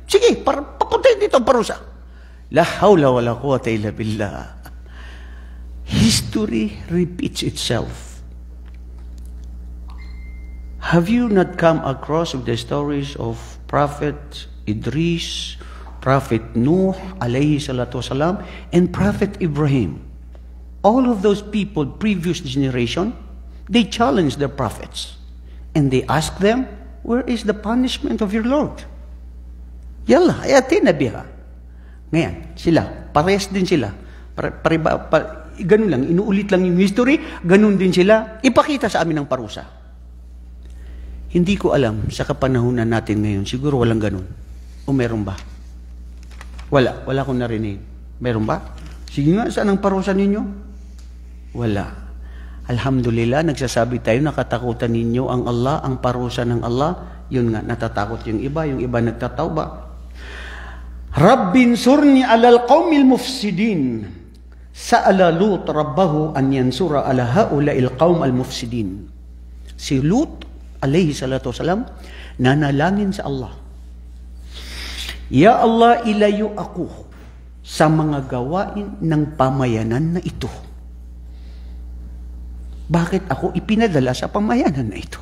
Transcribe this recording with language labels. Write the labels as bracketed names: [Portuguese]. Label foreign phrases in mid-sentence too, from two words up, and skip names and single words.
[Filipino] Sige, papuntahin dito ang parusa. [Arabic] لا حول ولا قوة إلا بالله. [English] History repeats itself. Have you not come across the stories of Prophet Idris, Prophet Nuh, [Arabic] عليه الصلاة والسلام, [English] and Prophet Ibrahim? All of those people, previous generation, they challenged their prophets. And they asked them, where is the punishment of your Lord? [Arabic] يلا ائتنا بها. [Filipino] Ngayon, sila, parehas din sila. Ganun lang, inuulit lang yung history, ganun din sila, ipakita sa amin ang parusa. Hindi ko alam, sa kapanahunan natin ngayon, siguro walang ganun. O meron ba? Wala akong narinig. Meron ba? Sige nga, saan ang parusa ninyo? Wala. Alhamdulillah, nagsasabi tayo, nakatakutan ninyo ang Allah, ang parusa ng Allah. Yun nga, natatakot yung iba nagtatawba. [Arabic] رب انصرني على القوم المفسدين. سأل لوط ربه أن ينصره على هؤلاء القوم المفسدين. [Filipino] Si Lut, [Arabic] عليه الصلاة والسلام, [Filipino] nanalangin sa Allah. [Arabic] يا الله, [Filipino] ilayo ako sa mga gawain ng pamayanan na ito. Bakit ako ipinadala sa pamayanan na ito?